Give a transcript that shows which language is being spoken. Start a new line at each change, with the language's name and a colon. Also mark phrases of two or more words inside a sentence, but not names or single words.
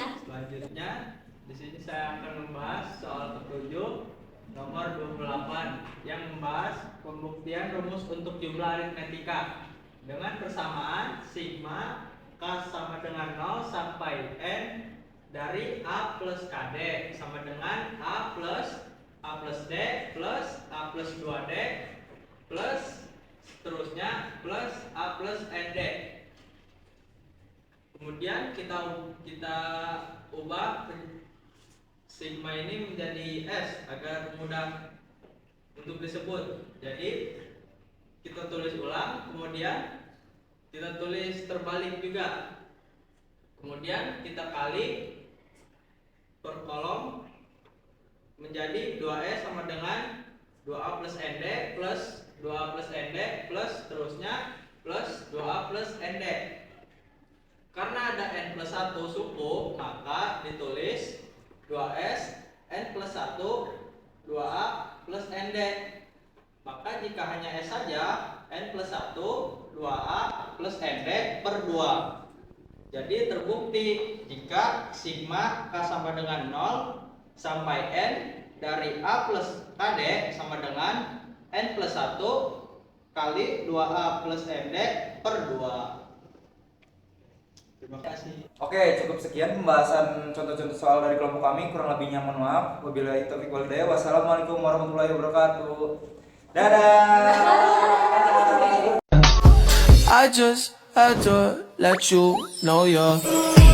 Indonesian: Selanjutnya di sini saya akan membahas soal ke-7 nomor 28 yang membahas pembuktian rumus untuk jumlah aritmetika dengan persamaan sigma K sama dengan 0 sampai N dari A plus KD sama dengan A plus D plus A plus 2D plus seterusnya plus A plus ND. Kemudian kita ubah sigma ini menjadi S agar mudah untuk disebut. Jadi kita tulis ulang, kemudian kita tulis terbalik juga. Kemudian kita kali per kolom menjadi 2S sama dengan 2A plus ND plus 2A plus ND plus seterusnya plus 2A plus ND. Karena ada N plus 1 suku, maka ditulis 2S N plus 1 2A plus ND. Maka jika hanya S saja, N plus 1 2A plus ND per 2. Jadi terbukti jika sigma K sama dengan 0 sampai N dari A plus KD sama dengan N plus 1 kali 2A plus ND per 2. Terima kasih. Oke, cukup sekian pembahasan contoh-contoh soal dari kelompok kami. Kurang lebihnya mohon maaf.
Arabic: وبالله التوفيق والهداية. والسلام عليكم ورحمة الله وبركاته.
Indonesian: Dadah.
English: I just had to let you know you're